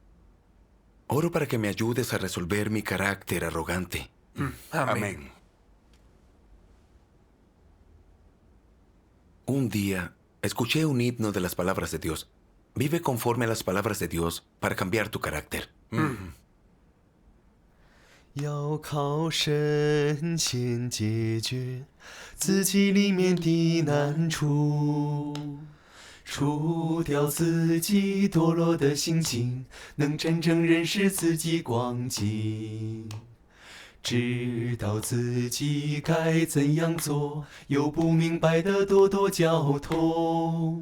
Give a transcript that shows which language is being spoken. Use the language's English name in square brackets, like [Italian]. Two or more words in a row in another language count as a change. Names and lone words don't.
[Spanish] Oro para que me ayudes a resolver mi carácter arrogante. Amén. Un día, escuché un himno de las palabras de Dios. Vive conforme a las palabras de Dios para cambiar tu carácter. [Chinese] 要靠神先解决自己里面的难处，除掉自己堕落的心情，能真正认识自己光景，知道自己该怎样做，有不明白的多多交通。